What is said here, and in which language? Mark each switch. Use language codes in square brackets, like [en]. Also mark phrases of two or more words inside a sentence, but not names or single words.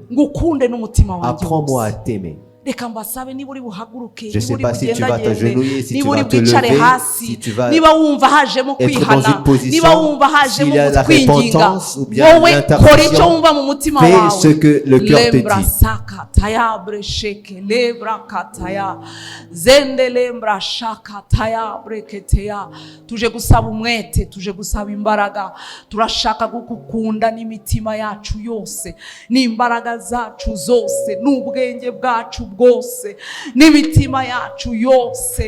[fr] Apprends-moi à t'aimer. Je ne sais pas si tu vas t'agenouiller, si tu vas te lever, si tu vas être dans une position, s'il y a la repentance ou bien l'intervention. Fais ce que le cœur te dit. [rw] Tuje gusaba umwete, tuje gusaba imbaraga. Turashaka gukunda n'imitima yacu yose, n'imbaraga zacu zose, n'ubwenge bwacu bwose, n'imitima yacu yose.